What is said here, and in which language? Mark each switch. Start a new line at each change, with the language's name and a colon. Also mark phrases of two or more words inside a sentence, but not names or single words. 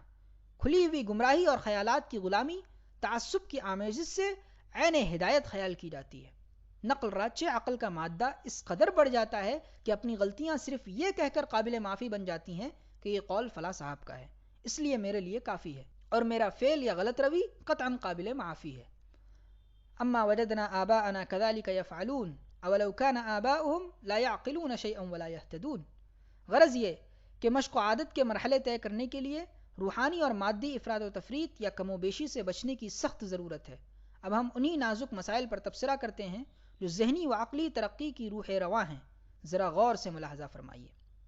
Urdu: کھلی ہوئی گمراہی اور خیالات کی غلامی، تعصب کی آمیزش سے عین ہدایت خیال کی جاتی ہے۔ نقل راچے عقل کا مادہ اس قدر بڑھ جاتا ہے کہ اپنی غلطیاں صرف یہ کہہ کر قابل معافی بن جاتی ہیں کہ یہ قول فلاں صاحب کا ہے، اس لیے میرے لیے کافی ہے اور میرا فعل یا غلط روی قطعاً قابل معافی ہے۔
Arabic: اما وجدنا آباءنا كذلك يفعلون اولو كان آباؤهم لا يعقلون شيئا ولا يهتدون۔
Urdu: غرض یہ کہ مشق و عادت کے مرحلے طے کرنے کے لیے روحانی اور مادی افراد و تفریط یا کم و بیشی سے بچنے کی سخت ضرورت ہے۔ اب ہم انہی نازک مسائل پر تبصرہ کرتے ہیں جو ذہنی و عقلی ترقی کی روح رواں ہیں، ذرا غور سے ملاحظہ فرمائیے۔